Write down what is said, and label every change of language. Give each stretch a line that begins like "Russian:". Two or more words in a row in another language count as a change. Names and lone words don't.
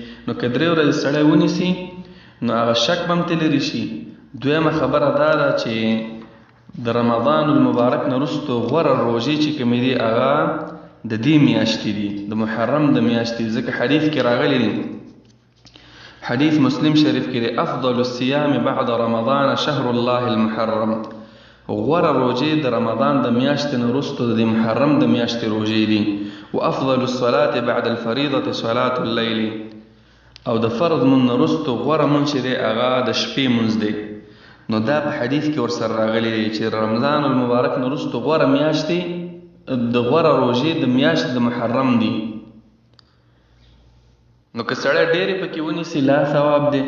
Pashto: نو که 3 ورځې سړی ونیسي نو هغه شک به هم ترې لرې شي. دویمه خبره دا ده چې د رمضان المبارک نه وروستو غوره روژې چې کومې دي هغه د دې میاشتې دي، د محرم د میاشتې، ځکه حدیث کې راغلی دی، حدیث مسلم شریف کې دی
Arabic: افضل الصيام بعد رمضان شهر الله المحرم،
Pashto: غوره روژې د رمضان د میاشتې نه وروستو د محرم د میاشتې روژې دي.
Arabic: وافضل الصلاة بعد الفریضة صلاة الليل،
Pashto: او د فرض مون نه وروستو غوره مونځ چې دی هغه د شپې مونځ دی. نو دا په حدیث کې ورسره راغلی دی چې رمضان المبارک نه وروستو غوره میاشتې د غوره روژې د میاشتې د محرم دي. نو که سړی ډېرې پکې ونیسي لا ثواب دی.